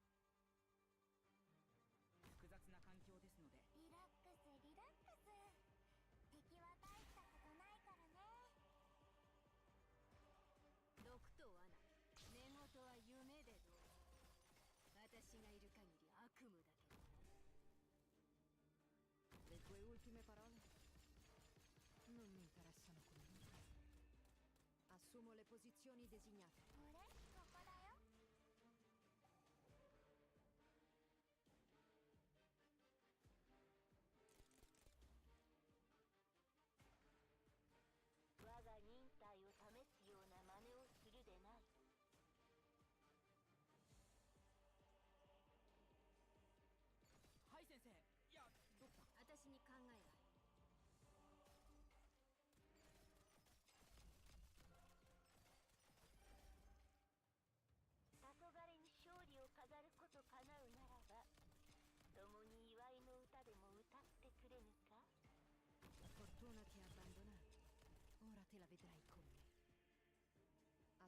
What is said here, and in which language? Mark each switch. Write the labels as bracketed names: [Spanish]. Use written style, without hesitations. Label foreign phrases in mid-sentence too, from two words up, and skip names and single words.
[Japanese] 複雑な環境ですので、リラックスリラックス敵は大したことないからね毒と罠、寝言は夢でどうぞ。私がいる限り悪夢だけど。 [Italian] Le tue ultime parole? Non mi interessano comunque. Assumo le posizioni designate. [Japanese] これここだよ 我が忍耐を試すような真似をするでないはい先生。いや、どうした？私に考えがある。黄昏に勝利を飾ること叶うならば共に祝いの歌でも歌ってくれぬか [Italian] La fortuna ti ha abbandonato. Ora te la vedrai con me.